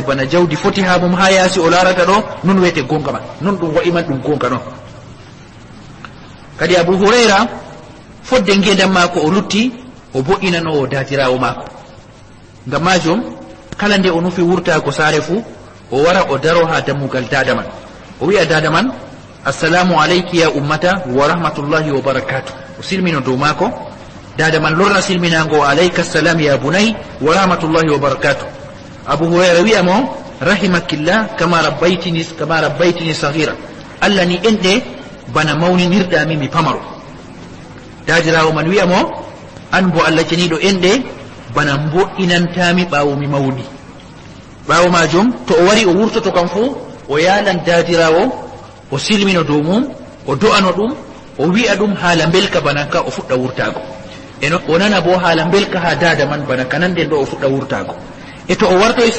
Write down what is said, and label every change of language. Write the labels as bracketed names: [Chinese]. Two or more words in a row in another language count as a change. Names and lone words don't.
[Fula] bana jawdi foti ha mum ha yaasi o larata ɗo non wiyete gonga man non ɗum wa'i man ɗum gonga non kadi Abu Hurayra fodde ngendam mako o lutti o bo'inanowo datirawo mako ngam majum kala nde o nufi wurtago saare fuu o wara o daro ha dammugal dada man o wi'a dada man [Arabic] السلام عليك يا أمتاه ورحمة الله وبركاته [Fula] o silmino dow mako dada man lorna silminago [Arabic] عليك السلام يا بني ورحمة الله وبركاته [Fula] Abu Hurayra wi'a mo [Arabic] رحمك الله كما ربيتني صغيرا [Fula] Allah ni enɗe bana mawninirɗami mi pamaro dadirawo man wi'a mo an bo Allah ceniɗo enɗe bana mbo'inantami ɓaawo mi mawni ɓaawo majum to o wari o wurtoto kam fuu o yalan daadirawo o silmino dow mum o do'ano ɗum o wi'a ɗum haala belka bana ka o fuɗɗa wurtago o nana bo haala belka ha dada man bana kananden ɗo o fuɗɗa wurtago e to o warto e